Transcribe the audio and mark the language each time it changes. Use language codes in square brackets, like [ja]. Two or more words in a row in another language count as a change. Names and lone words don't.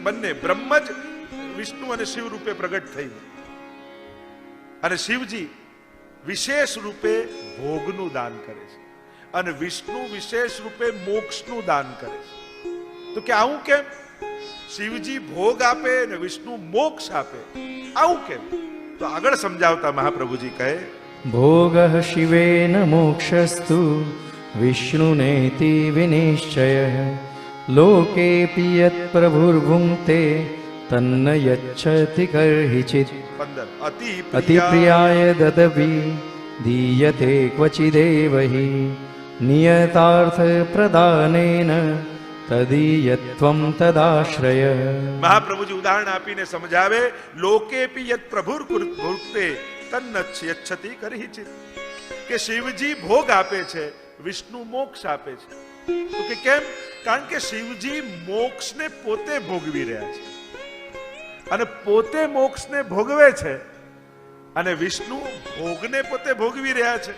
[gu] બંને બ્રહ્મ જ વિષ્ણુ અને શિવ રૂપે પ્રગટ થઈ, અને શિવજી વિશેષ રૂપે ભોગનું દાન કરે છે, અને વિષ્ણુ વિશેષ રૂપે મોક્ષનું દાન કરે છે. તો કે આવું કેમ? શિવજી ભોગ આપે અને વિષ્ણુ મોક્ષ આપે, આવું કેમ? તો આગળ સમજાવતા મહાપ્રભુજી કહે [sa] भोगः शिवेन मोक्षस्तु विष्णुनेति विनिश्चयः लोकेऽपि यत्प्रभुर्भुङ्क्ते तन्न यच्छति कर्हिचित् 15 अतिप्रियाय ददपि दीयते क्वचिदेव हि नियतार्थप्रदानेन तदीयत्वं तदाश्रय. [gu] મહાપ્રભુજી ઉદાહરણ આપીને સમજાવે, [sa] लोकेपि यत प्रभुर भुक्ते तन्नच्छ यच्छति करहिचित, [gu] કે શિવજી ભોગ આપે છે, વિષ્ણુ મોક્ષ આપે છે. તો કે કેમ? કારણ કે શિવજી મોક્ષને પોતે ભોગવી રહ્યા છે અને પોતે મોક્ષને ભોગવે છે અને વિષ્ણુ ભોગને પોતે ભોગવી રહ્યા છે.